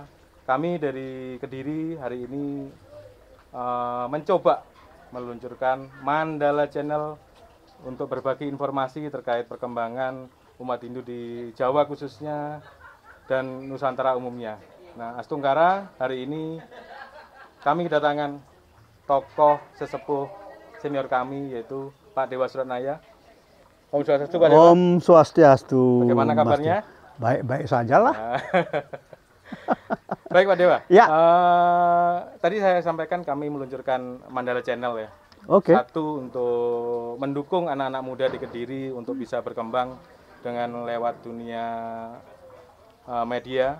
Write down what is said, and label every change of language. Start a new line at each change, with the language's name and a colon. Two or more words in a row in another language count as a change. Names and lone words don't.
Indonesian: Kami dari Kediri hari ini mencoba meluncurkan Mandala Channel untuk berbagi informasi terkait perkembangan umat Hindu di Jawa khususnya dan Nusantara umumnya. Nah, Astungkara hari ini kami kedatangan tokoh sesepuh senior kami yaitu Pak Dewa Suratnaya.
Sanskrit: Om Swastiastu,
Indonesian: Pak Dewa.
Sanskrit: Om Swastiastu.
Indonesian: Bagaimana kabarnya? Baik-baik saja lah. Baik Pak Dewa. Ya. Tadi saya sampaikan kami meluncurkan Mandala Channel ya. Oke. Satu untuk mendukung anak-anak muda di Kediri untuk bisa berkembang dengan lewat dunia media.